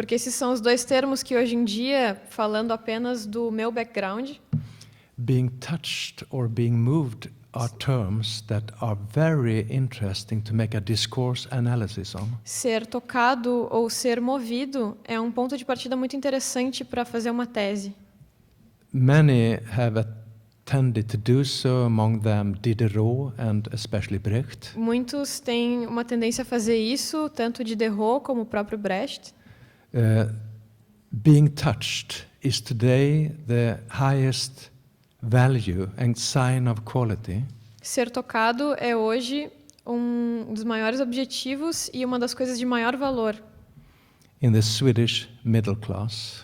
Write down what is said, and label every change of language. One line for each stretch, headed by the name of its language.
Portuguese: Porque esses são os dois termos que hoje em dia, falando apenas do meu background,
English: Being touched or being moved are terms that are very interesting to make a discourse analysis on.
Portuguese: ser tocado ou ser movido é um ponto de partida muito interessante para fazer uma tese.
English: Many have tended to do so, among them Diderot and especially Brecht.
Portuguese: Muitos têm uma tendência a fazer isso, tanto Diderot como o próprio Brecht.
English: Being touched is today the highest value and sign of quality.
Portuguese: Ser tocado é hoje um dos maiores objetivos e uma das coisas de maior valor
English: In the Swedish middle class.